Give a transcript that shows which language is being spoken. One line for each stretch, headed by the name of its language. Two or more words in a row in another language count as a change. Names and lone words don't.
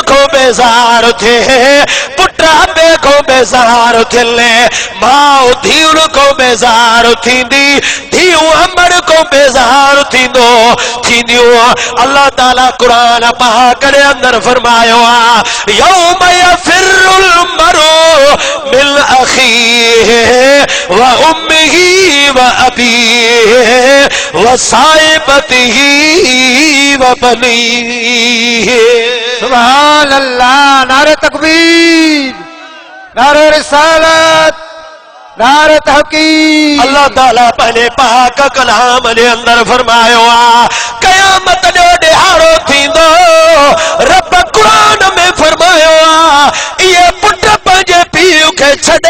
Sindhi: खां बेज़ार थिए पुट अबे खां बेज़ार थियनि माउ धीउनि खां बेज़ार थींदी धीउ अमड़ खां बेज़ार थींदियूं अल्लाह ताला क़ुरान पाक जे अंदरि फरमायो आहे
Arabic: يوم يفر المرء من أخيه و أمه و أبيه و صاحبته و بنيه سبحان الله
Urdu: نعرہ تکبیر نعرہ رسالت نعرہ تحقیق
Sindhi: अल्लाह ताला पंहिंजे पाक कलाम जे अंदरि फरमायो आहे क़यामत जो ॾिहाड़ो थींदो रब क़ुरान में फरमायो आहे इहे पुट पंहिंजे पीउ खे छॾे